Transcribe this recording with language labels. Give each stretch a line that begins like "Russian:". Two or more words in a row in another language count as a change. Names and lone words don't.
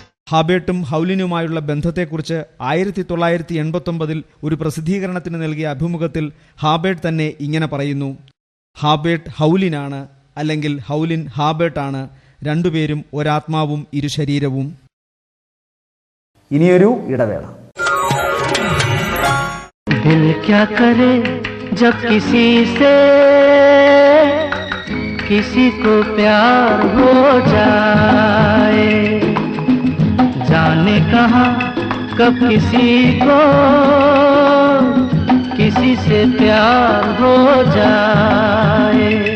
Malayalam: ഹാബേട്ടും ഹൗലിനുമായുള്ള ബന്ധത്തെക്കുറിച്ച് 1989 ഒരു പ്രസിദ്ധീകരണത്തിന് നൽകിയ അഭിമുഖത്തിൽ ഹാബേട്ട് തന്നെ ഇങ്ങനെ പറയുന്നു: ഹാബേട്ട് ഹൗലിനാണ്, അല്ലെങ്കിൽ ഹൗലിൻ ഹാബേട്ടാണ്. രണ്ടുപേരും ഒരാത്മാവും ഇരുശരീരവും. ഇനിയൊരു ഇടവേള.
Hindi: दिल क्या करे जब किसी से किसी को प्यार हो जाए, जाने कहाँ कब किसी को किसी से प्यार हो जाए.